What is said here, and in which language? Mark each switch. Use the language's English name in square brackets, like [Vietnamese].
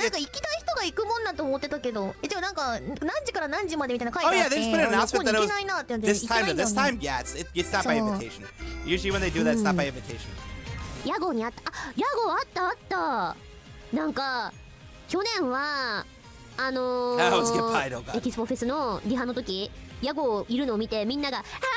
[Japanese] なんか行きたい人が行くもんだと思ってたけど、じゃあなんか何時から何時までみたいな書いてあって、 [English] Oh yeah, they just put an announcement that it was this time, yeah, it's not by invitation. Usually when they do that, it's not by invitation. [Japanese] 屋号にあった、屋号あったなんか去年はエキスポフェスのリハの時、屋号いるのを見てみんなが、あー屋号